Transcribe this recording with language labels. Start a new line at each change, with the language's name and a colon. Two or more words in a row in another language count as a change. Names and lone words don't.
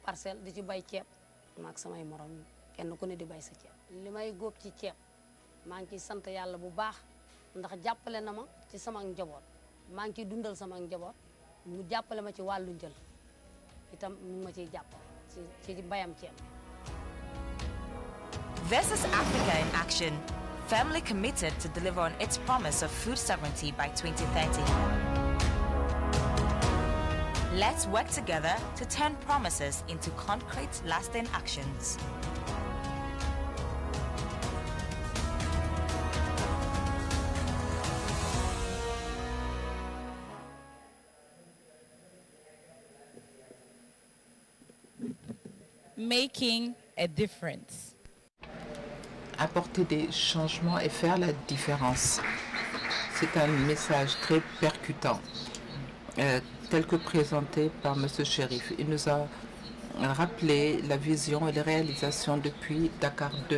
Wolof: parcelle di ci bay ceeb maak samay morom kenn ku ne di bay sa ceeb li may góob ci ceeb maa ngi ciy sant yàlla bu baax ndax jàppale na ma ci sama njaboot maa ngi ciy dundal sama njaboot mu jàppale ma ci wàllu njël itam mu ma ciy jàppale ci mbayam ceeb.
English: This is Africa in action, firmly committed to deliver on its promise of food sovereignty by 2030. Let's work together to turn promises into concrete, lasting actions. Making a difference.
French: Apporter des changements et faire la différence. C'est un message très percutant, tel que présenté par M. Chérif. Il nous a rappelé la vision et les réalisations depuis Dakar 2.